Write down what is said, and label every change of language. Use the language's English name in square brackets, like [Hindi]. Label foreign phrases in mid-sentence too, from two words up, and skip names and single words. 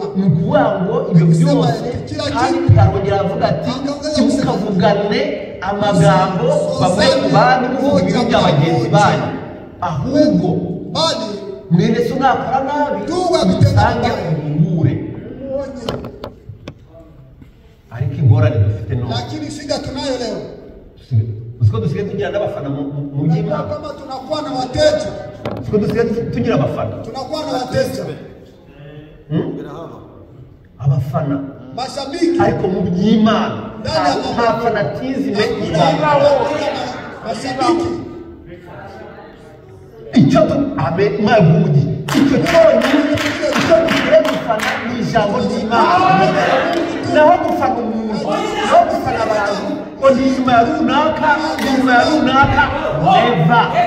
[Kinyarwanda] ni ukuvuga ngo ibyo byose. Kandi arongera avuga ati ntimukavugane amagambo bamwe ku bandi muvuga ibibi bya bagenzi banyu, ahubwo [Swahili] bali [Kinyarwanda] mwene so nakora nabi musange umubure. Ariko ingorane dufite none, [Swahili] lakini shida tunayo leo, [Kinyarwanda] usiko dusigaye tugira n'abafana mu by'Imana, [Swahili] kama tunakuwa na wateja, [Kinyarwanda] usiko dusigaye tugira abafana, [Swahili] tunakuwa na wateja [Kinyarwanda] abafana [Swahili] mashabiki, [Kinyarwanda] ariko mu by'Imana nta fanatizme ibaho. [Swahili] mashabiki [Kinyarwanda] icyo mwabudi icyo cyonyine icyo tugiye gufana ni ijambo ry'Imana, naho gufana umuntu, naho gufana abantu ngo ni inyuma ya runaka, ni inyuma ya runaka, neva.